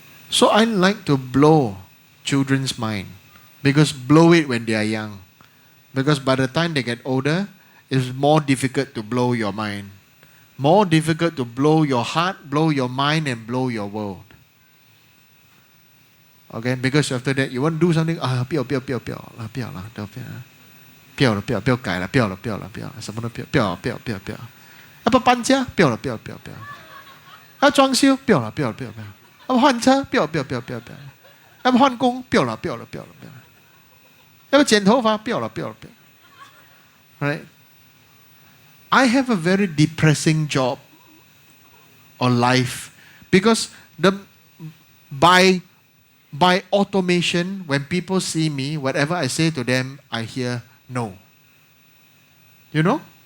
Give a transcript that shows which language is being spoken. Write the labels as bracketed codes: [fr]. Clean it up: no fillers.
[en] So I like to blow children's mind. Because blow it when they are young. Because by the time they get older, it's more difficult to blow your mind. More difficult to blow your heart, blow your mind, and blow your world. Okay, because after that you want to do something, [zh] 不要改了，什么都不要，要不搬家，不要，要装修，不要，要换车，不要，要不换工，不要，要不剪头发，不要。 [en] Right? I have a very depressing job or life because by automation, when people see me, whatever I say to them, I hear no. You know?